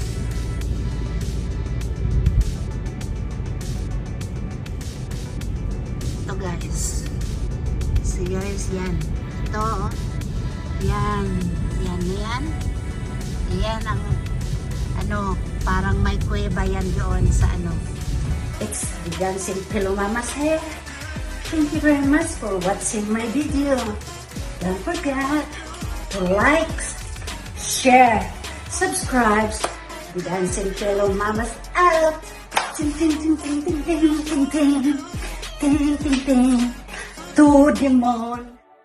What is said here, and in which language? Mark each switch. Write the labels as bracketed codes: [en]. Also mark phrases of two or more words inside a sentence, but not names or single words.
[tl] Ito guys. So guys, yan. Ito, yan ang parang may kuweba yan doon sa [en] It's the Dancing Pillow Mama's hair. Thank you very much for watching my video. Don't forget to like, share, subscribe to Dancing Pillow Mama's out. Ting ting ting ting ting ting ting ting ting ting ting to the moon.